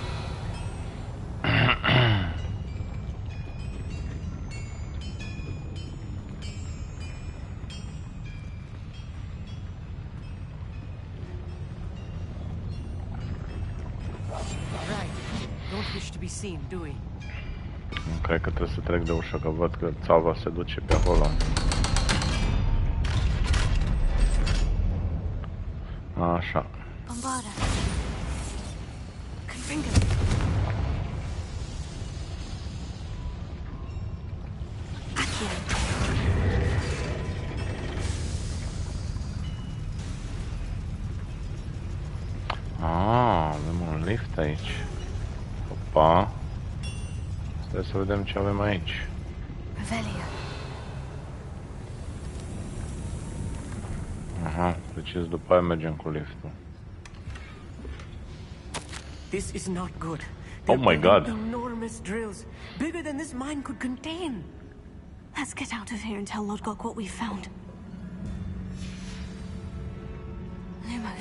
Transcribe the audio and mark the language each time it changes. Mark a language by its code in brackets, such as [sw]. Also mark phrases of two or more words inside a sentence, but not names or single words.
[en] Right. Don't wish to be seen, do we? [ro] Nu cred că trebuie să trec de ușă, că văd că țava se duce pe acolo. Așa. Bombarda. Confringo! Accio. Avem un lift aici. Opa. Trebuie să vedem ce avem aici. Revelio. Aha, deci după aia mergem cu liftul. [en] This is not good. Oh my God. Enormous drills, bigger than this mine could contain. Let's get out of here and tell Lodgok what we found. Lumos.